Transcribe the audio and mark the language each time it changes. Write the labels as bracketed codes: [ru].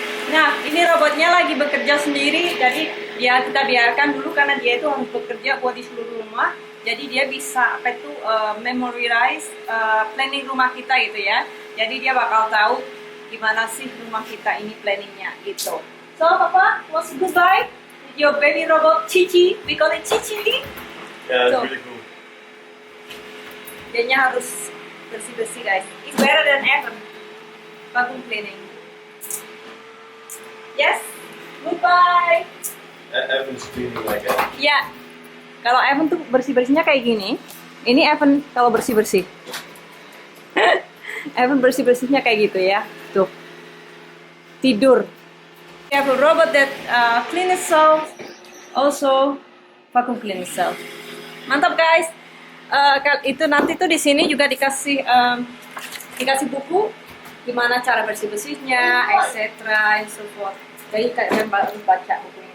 [id] Nah, ini robotnya lagi bekerja sendiri. Jadi kita biarkan dulu karena dia itu harus bekerja buat di seluruh rumah. Jadi dia bisa apa itu memorize planning rumah kita gitu ya. Jadi dia bakal tahu gimana sih rumah kita ini planningnya gitu. [en] So, Papa, what's goodbye with your baby robot Cici? We call it Cici. Yeah, it's So- really cool. [id] Dianya harus bersih-bersih guys. [en] It's better than ever. Vacuum cleaning. Yes. Goodbye. Evan's cleaning like that. [id] Ya. Kalau Evan tuh bersih-bersihnya kayak gini. Ini Evan kalau bersih-bersih. Evan bersih-bersihnya kayak gitu ya. Tuh. Tidur. [en] We have a robot that clean itself, also vacuum clean itself. [id] Mantap guys. Itu nanti tuh di sini juga dikasih buku gimana cara bersih-bersihnya, [en] etc. and so forth. [id] Jadi kalian harus baca bukunya.